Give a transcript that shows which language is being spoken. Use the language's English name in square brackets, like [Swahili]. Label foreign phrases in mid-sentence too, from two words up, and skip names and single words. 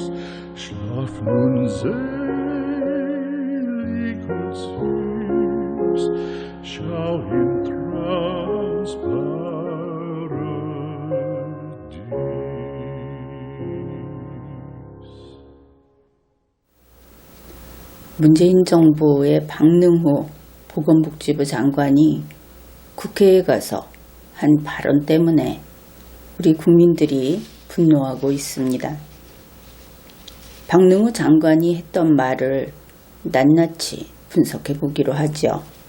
[German] Schlaf nun selig und süß, schau im Traums Paradies. [Korean] 문재인 정부의 박능후 보건복지부 장관이 국회에 가서 한 발언 때문에 우리 국민들이 분노하고 있습니다. 박능후 장관이 했던 말을 낱낱이 분석해 보기로 하죠.